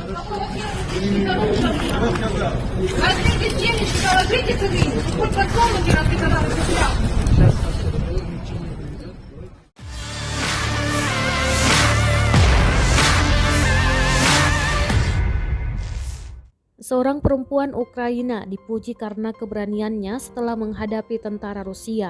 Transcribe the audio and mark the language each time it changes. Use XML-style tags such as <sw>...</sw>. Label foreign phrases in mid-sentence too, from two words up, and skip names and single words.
<ru>Возьмите семечки, положите туда, хоть под комнате разговаривайте сюда.</ru> <id>Seorang perempuan Ukraina dipuji karena keberaniannya setelah menghadapi tentara Rusia.</id>